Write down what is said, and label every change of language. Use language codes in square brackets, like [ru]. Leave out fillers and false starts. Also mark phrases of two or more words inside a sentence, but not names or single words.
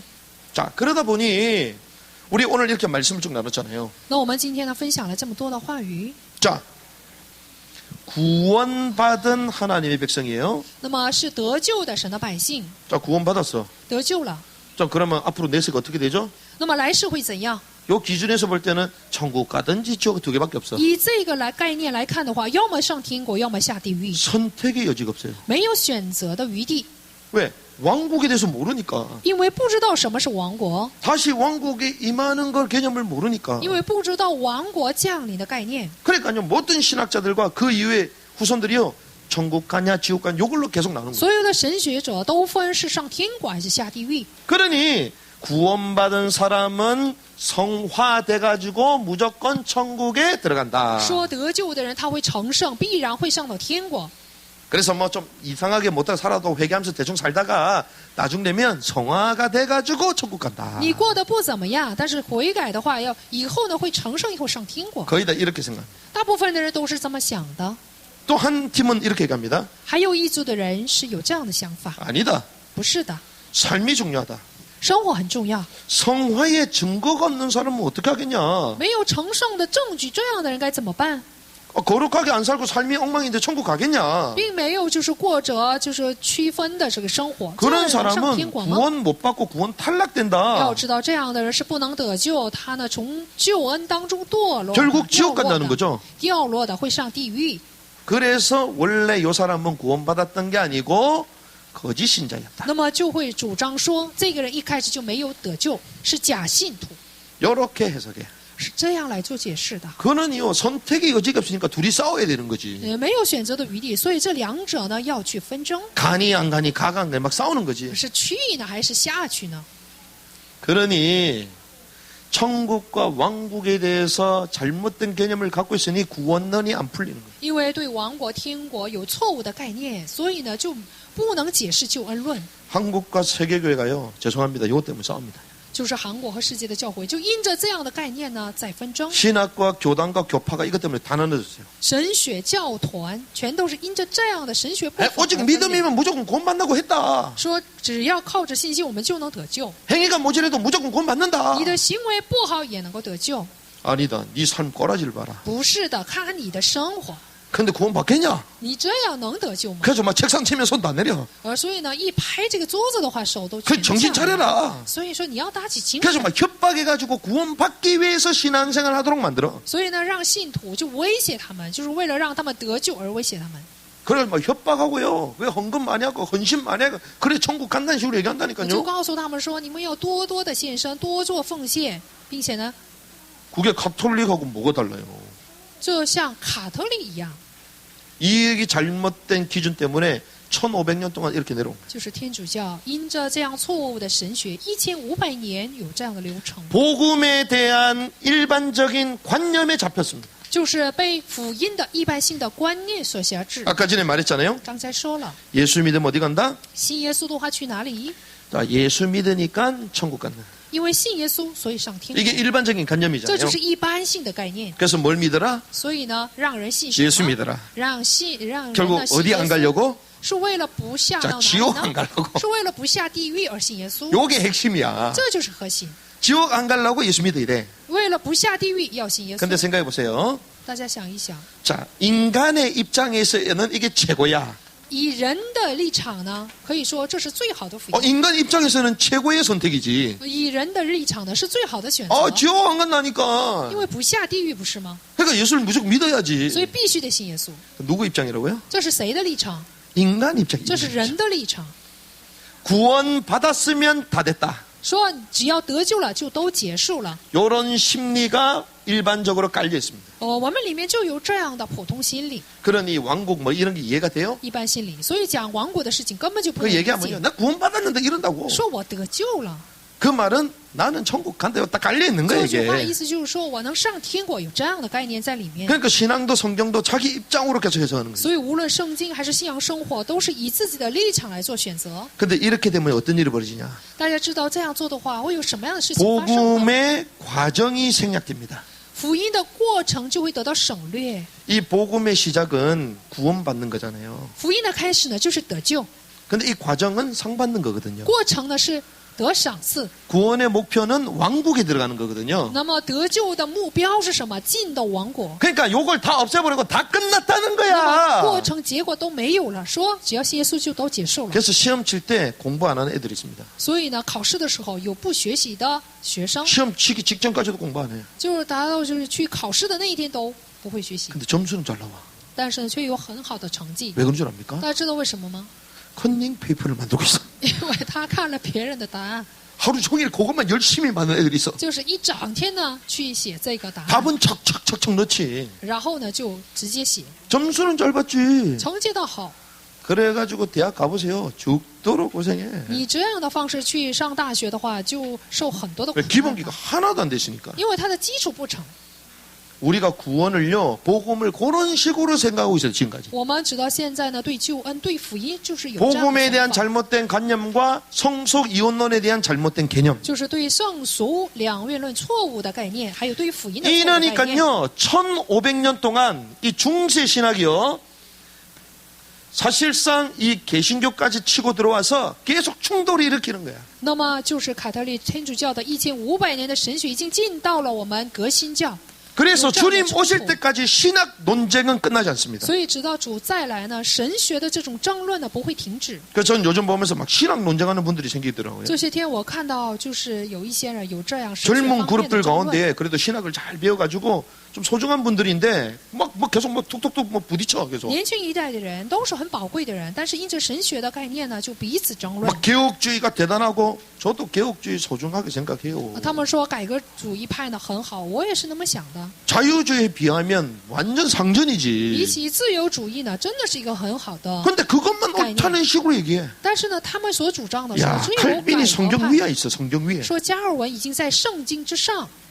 [ko] 자, 그러다 보니 우리 오늘 이렇게 말씀을 쭉 나눴잖아요. [zh] 那我们今天呢，分享了这么多的话语， [ko] 자, 구원받은 하나님의 백성이에요. [zh] 那么是得救的神的百姓， [ko] 자, 구원받았어. [zh] 得救了。 [ko] 자, 그러면 앞으로 내세가 어떻게 되죠? [zh] 那么来世会怎样？ [ko] 요 기준에서 볼 때는 천국 가든지 지옥 두 개밖에 없어. [zh] 以这个概念来看的话，要么上天国，要么下地狱， [ko] 선택의 여지가 없어요. [zh] 没有选择的余地。 [ko] 왜? 왕국에 대해서 모르니까. [zh] 因为不知道什么是王国， [ko] 다시 왕국에 임하는 걸 개념을 모르니까. [zh] 因为不知道王国降临的概念， [ko] 그러니까요, 모든 신학자들과 그 이후에 후손들이요, 천국 가냐 지옥 가냐 요걸로 계속 나누는 거예요. [zh] 所有的神学者都分是上天国还是下地狱。 [ko] 그러니 구원받은 사람은 성화돼가지고 무조건 천국에 들어간다. [zh] 说得救的人他会成圣，必然会上到天国。 [ko] 그래서 뭐 좀 이상하게 못하고 살아도 회개하면서 대충 살다가 나중 되면 성화가 돼가지고 천국 간다. [zh] 你过得不怎么样，但是悔改的话，以后呢会成圣，以后上天国。 [ko] 거의 다 이렇게 생각. [zh] 大部分的人都是这么想的， [ko] 또 한 팀은 이렇게 얘기합니다. [zh] 还有一组的人是有这样的想法， [ko] 아니다. [zh] 不是的， [ko] 삶이 중요하다. [zh] 生活很重要， [ko] 성화의 증거가 없는 사람은 어떻게 하겠냐. [zh] 没有成圣的证据，这样的人该怎么办？ [ko] 거룩하게 안 살고 삶이 엉망인데 천국 가겠냐. [zh] 并没有就是过着就是区分的这个生活，这 [ko] 그런 [zh] 样的人上天 [ko] 사람은 [zh] 国吗？ [ko] 구원 못 받고 구원 탈락된다. [zh] 要知道，这样的人是不能得救，他呢从救恩当中堕落， [ko] 결국 [zh] 掉 [ko] 지옥 [zh] 落 [ko] 간다는 [zh] 的， [ko] 거죠. [zh] 掉落的会上地狱。 [ko] 그래서 원래 요 사람은 구원받았던 게 아니고 거짓 신자였다. [zh] 那么就会主张说，这个人一开始就没有得救，是假信徒， [ko] 이렇게 해석해. [zh] 是这样来做解释的。 [ko] 그는요 선택의 여지가 없으니까 둘이 싸워야 되는 거지. [zh] 没有选择的余地，所以这两者呢要去纷争， [ko] 가니 안 가니 가가 안 가니 막 싸우는 거지. [zh] 是去呢还是下去呢？ [ko] 그러니 천국과 왕국에 대해서 잘못된 개념을 갖고 있으니 구원론이 안 풀리는 거예요. [zh] 因为对王国、天国有错误的概念，所以呢就不能解释救恩论。 [ko] 한국과 세계교회가요 죄송합니다. 이것 때문에 싸웁니다. [zh] 就是韩国和世界的教会，就因着这样的概念呢在纷争。 [ko] 신학과 교단과 교파가 이것 때문에 다 나눠졌어요. [zh] 神学教团全都是因着这样的神学不 에, 符而 [ko] 오직 [zh] 分裂 [ko] 믿음이면 무조건 구원 받는다고 했다. [zh] 说只要靠着信心，我们就能得救。 [ko] 행위가 모자라도 무조건 구원 받는다. [zh] 你的行为不好也能够得救， [ko] 아니다. 네 삶 꼬라지를 봐라. [zh] 不是的，看看你的生活， [ko] 근데 구원 받겠냐? [zh] 你这样能得救吗？ [ko] 그래서 막 책상 치면 손도 안 내려. [zh] 所以呢，一拍这个桌子的话，手都 [ko] 그 [zh] 全 [ko] 정신 [zh] 下来。 [ko] 차려라. [zh] 所以说你要打起精 [ko] 그래서 [zh] 神。 [ko] 막 협박해가지고 구원 받기 위해서 신앙생활 하도록 만들어. [zh] 所以呢，让信徒就威胁他们，就是为了让他们得救而威胁他们。 [ko] 그래 막 협박하고요. 왜 헌금 많이 하고 헌신 많이 하고 그래 천국 간다는 식으로 [zh] 就 [ko] 얘기한다니까요. [zh] 告诉他们说，你们要多多的献身，多做奉献，并且呢， [ko] 그게 가톨릭하고 뭐가 달라요? [zh] 就像卡特利一样， [ko] 이 얘기 잘못된 기준 때문에 1500년 동안 이렇게 내려온 거예요. [zh] 就是天主教因着这样错误的神学，1500年有这样的流程， [ko] 복음에 대한 일반적인 관념에 잡혔습니다. [zh] 就是被福音的一般性的观念所辖制。 [ko] 아까 전에 말했잖아요. [zh] 刚才说了， [ko] 예수 믿으면 어디 간다? [zh] 信耶稣的话去哪里？ [ko] 자, 예수 믿으니까 천국 간다. [zh] 因为信耶稣，所以上天国。 [ko] 이게 일반적인 [zh] 这 [ko] 관념이잖아요. [zh] 就是一般性的概念。 [ko] 그래서 뭘 믿어라? [zh] 所以呢，让人信什 [ko] 예수 [zh] 么？ [ko] 믿어라. [zh] 让人 [ko] 결국 [zh] 呢信 [ko] 어디 [zh] 耶 [ko] 안 [zh] 稣， [ko] 가려고? [zh] 是为了不下 [ko] 자, [zh] 到哪 [ko] 지옥 [zh] 里 [ko] 안 [zh] 呢？ [ko] 가려고. [zh] 是为了不下地狱而信耶稣， [ko] 요게 핵심이야. [zh] 这就是核心。 [ko] 지옥 안 가려고 예수 믿어야 돼. [zh] 为了不下地狱要信耶 [ko] 근데 [zh] 稣。 [ko] 생각해 보세요. [zh] 大家想一想， [ko] 자, 인간의 입장에서는 이게 최고야. [zh] 以人的立场呢，可以说这是最好的福音； [ko] 인간 입장에서는 최고의 선택이지. [zh] 以人的立场呢，是最好的选择。 [ko] 지옥 안 간다니까. [zh] 因为不下地狱不是吗？ [ko] 그러니까 예수를 무조건 믿어야지. [zh] 所以必须得信耶稣。 [ko] 누구 입장이라고요? [zh] 这是谁的立场？ [ko] 인간 입장이죠. [zh] 这是人的立场。 [ko] 구원 받았으면 다 됐다. [zh] 说只要得救了就都结束了， [ko] 요런 심리가 일반적으로 깔려 있습니다. [zh] 我们里面就有这样的普通心理、 [ko] 그러니 왕국 뭐 이런 게 이해가 돼요? [zh] 一般心理，所以讲亡国的事情根本就不 [ko] 그 [zh] 能理 [ko] 얘기하면요. [zh] 解。 [ko] 나 구원받았는데 이런다고. [zh] 说我得救了， [ko] 그 말은 나는 천국 간다고 딱 깔려 있는 거예요, [zh] 这句话 [ko] 이게. [zh] 意思就是说我能上天国，有这样的概念在里面。 [ko] 그러니까 신앙도 성경도 자기 입장으로 계속 해석하는 거예요. [zh] 所以无论圣经还是信仰生活，都是以自己的立场来做选择。 [ko] 근데 이렇게 되면 어떤 일이 벌어지냐? [zh] 大家知道这样做的话，会有什么样的事情发生呢？ [ko] 복음의 과정이 생략됩니다. [zh] 福音的过程就会得到省略。 [ko] 이 복음의 시작은 구원받는 거잖아요. [zh] 福音的开始呢，就是得救； [ko] 근데 이 과정은 상 받는 거거든요. [zh] 过程呢是得赏赐。 [ko] 구원의 목표는 왕국에 들어가는 거거든요. [zh] 那么得救的目标是什么？进到王国。 [ko] 그러니까 요걸 다 없애버리고 다 끝났다는 [zh] 那么过 [ko] 거야. [zh] 程结果都没有了，说只要信耶稣就都结束了。 [ko] 그래서 시험 칠 때 공부 안 하는 애들이 있습니다. [zh] 所以呢，考试的时候有不学习的学生， [ko] 시험 치기 직전까지도 공부 안 해요. [zh] 就是达到就是去考试的那一天都不会学习， [ko] 근데 점수는 잘 나와. [zh] 但是呢却有很好的成绩。 [ko] 왜 그런 줄 압니까? [zh] 大家知道为什么吗？ [ko] 컨닝 페이퍼를 만들고 있어. [zh] 因为他看了别人的答案， [ko] 하루 종일 그것만 열심히 만든 애들이 있어. [zh] 就是一整天呢去写这个答案， [ko] 답은 척척척척 넣지. [zh] 然后呢就直接写， [ko] 점수는 잘 받지. [zh] 成绩倒好。 [ko] 그래가지고 대학 가보세요. 죽도록 고생해. [zh] 你这样的方式去上大学的话，就受很多的苦 [ko] 왜 [zh] 难 [ko] 기본기가 하나도 안 되시니까. [zh] 因为它的基础不成。 [ko] 우리가 구원을요, 복음을 그런 식으로 생각하고 있어요, 지금까지. [zh] 我们直到现在呢，对救恩、对福音，就是有这样 [ko] 복음에 [zh] 的 [ko] 대한 [zh] 想法， [ko] 잘못된 관념과 성속 이혼론에 대한 잘못된 개념. [zh] 就是对圣俗两元论错误的概念，还有对福音的错误的概念。 [ko] 이러니까요, 1500년 동안 이 중세 신학이요, 사실상 이 개신교까지 치고 들어와서 계속 충돌을 일으키는 거야. [zh] 那么就是凯特利天主教的1500年的神学已经进到了我们革新教， [ko] 그래서 그렇죠. 주님 오실 그렇죠. 때까지 신학 논쟁은 끝나지 않습니다. [zh] 所以直到主再来呢，神学的这种争论呢不会停止。 [ko] 그래서 전 요즘 보면서 막 신학 논쟁하는 분들이 생기더라고요. [zh] 这些天我看到就是有一些人有这样神学 [ko] 젊은 [zh] 方面的 [ko] 그룹들 [zh] 争论， [ko] 가운데 그래도 신학을 잘 배워가지고 좀 소중한 분들인데 막 계속 뭐 툭툭툭 뭐 부딪혀 계속. [zh] 年轻一代的人都是很宝贵的人，但是因着神学的概念呢，就彼此争论。 [ko] 막 개혁주의가 대단하고 저도 개혁주의 소중하게 생각해요. [zh] 他们说改革主义派呢很好，我也是那么想的。 [ko] 자유주의에 비하면 완전 [zh] 比 [ko] 상전이지. [zh] 起自由主义呢，真的是一个很好的。 [ko] 근데 그것만 옳다는 식으로 얘기해. [zh] 但是呢，他们所主张的是 [ko] 야, [zh] 只有 [ko] 칼빈이 [zh] 改革 [ko] 성경 [zh] 派， [ko] 위에 있어. 성경 위에. [zh] 说加尔文已经在圣经之上。